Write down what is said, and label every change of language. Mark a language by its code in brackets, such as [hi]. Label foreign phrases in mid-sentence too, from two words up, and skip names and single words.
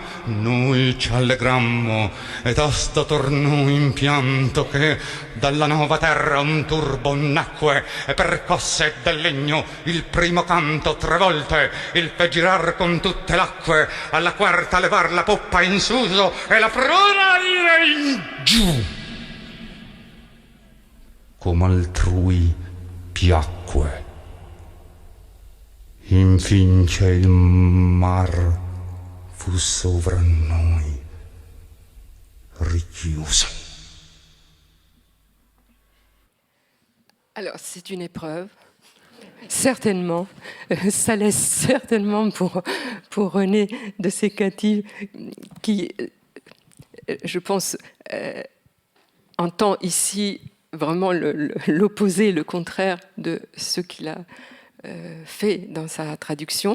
[it] Noi ci allegrammo e tosto tornò in pianto, che dalla nuova terra un turbo nacque e percosse del legno il primo canto 3 volte, il fe girar con tutte l'acque, alla quarta levar la poppa in suso e la pruna dire in giù. Come altrui piacque, infin che il mar fu sovra noi richiuso. [fr] Alors, c'est une épreuve, certainement. Ça laisse certainement pour René de Sécati, qui, je pense, entend ici vraiment l'opposé, le contraire de ce qu'il a fait dans sa traduction.